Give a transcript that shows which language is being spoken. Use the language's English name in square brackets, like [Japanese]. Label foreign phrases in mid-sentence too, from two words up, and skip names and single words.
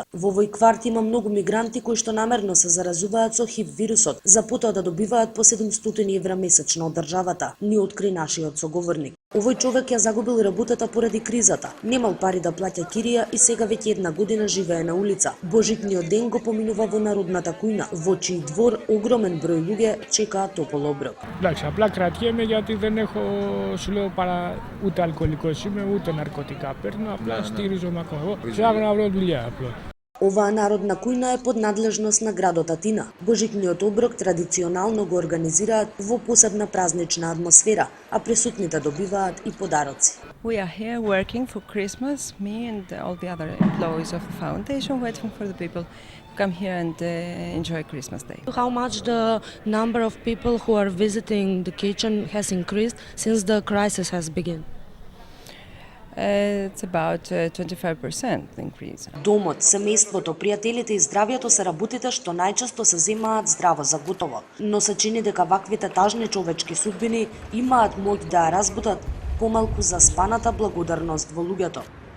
[Macedonian] Во овој кварт има многу мигранти кои што намерно се заразуваат со ХИВ вирусот, за потоа да добиваат по 700 евра месечно од државата, ни откри нашиот соговорник. Овој човек ја загубил работата поради кризата, немал пари да плаќа кирија и сега веќе 1 година живее на улица. Божитниот ден го поминува во народната кујна, во чиј двор огромен број луѓе чекаат топол оброк. [Greek] Εντάξει, απλά κρατιέμαι γιατί δεν έχω, σου λέω, ούτε αλκοολικός είμαι, ούτε ναρκωτικά παίρνω, απλά στηρίζομαι ακόμα. Ψάχνω να βρω δουλειά απλώς. [Macedonian] Оваа народна кујна е под надлежност на градот Атина. Божитниот оброк традиционално го организираат во посебна празнична атмосфера, а присутните добиваат и подароци. [English] We are here working for Christmas, me and all the other employees of the foundation, waiting for the people to come here and enjoy Christmas Day. How much the number of people who are visiting the kitchen has increased since the crisis has begun? It's about 25% increase. [Macedonian] Домот, семејството, пријателите и здравјето се работите што најчесто се земаат здраво за готово. Но се чини дека ваквите тажни човечки судбини имаат моќ да ја разбудат помалку заспаната благодарност во луѓето.